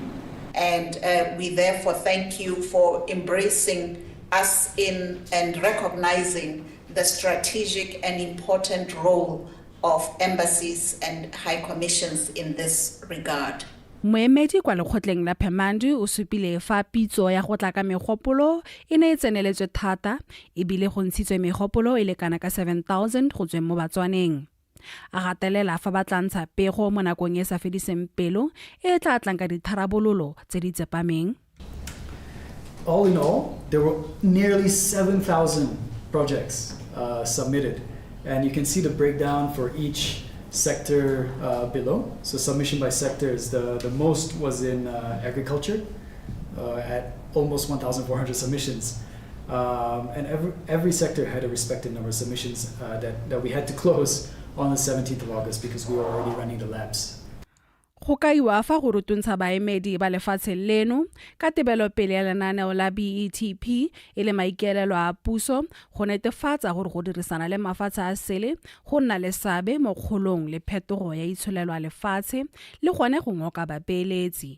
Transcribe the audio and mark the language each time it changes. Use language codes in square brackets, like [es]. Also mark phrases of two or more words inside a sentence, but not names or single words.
[en] And we therefore thank you for embracing us in and recognizing the strategic and important role of embassies and high commissions in this regard. [tn] Moemedi kwa lekgotleng la Pemandu o supile fa pitso ya go tla ka megopolo e ne e tseneletswe thata e bile go ntshitswe megopolo e le kana ka 7,000 go tsweng mo Batswaneng. A gatelela fa ba tla ntsha pego mo nakong e sa fediseng pelo e tla tlang ka ditharabololo tse di tsepameng. [en] All in all, there were nearly 7,000 projects submitted, and you can see the breakdown for each sector below. So submission by sectors, the most was in agriculture at almost 1,400 submissions. And every sector had a respective number of submissions that we had to close on the 17th of August because we were already running the labs. [tn] Go kaiwa fa go rutuntsha baemedi ba lefatshe leno ka tebelopele ya lenaneo la BETP e le maikaelelo a puso go netefatsa gore go dirisana le mafatshe a sele go nna le seabe mo kgolong le phetogo ya itsholelo ya lefatshe le gone go ngoka bapeeletsi.